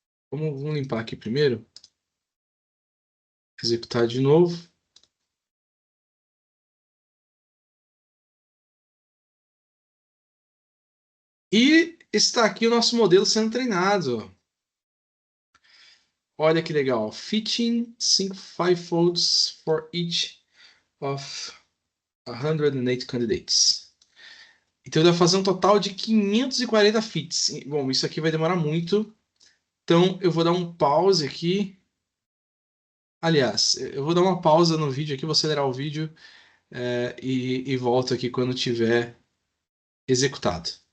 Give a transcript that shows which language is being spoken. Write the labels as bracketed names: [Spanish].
[Portuguese] Vamos limpar aqui primeiro. Executar de novo. E está aqui o nosso modelo sendo treinado. Olha que legal. [English] Fitting 5 folds for each of 108 candidates. [Portuguese] Então ele vai fazer um total de 540 fits. Bom, isso aqui vai demorar muito. Então eu vou dar um pause aqui. Aliás, eu vou dar uma pausa no vídeo aqui, vou acelerar o vídeo e volto aqui quando tiver executado.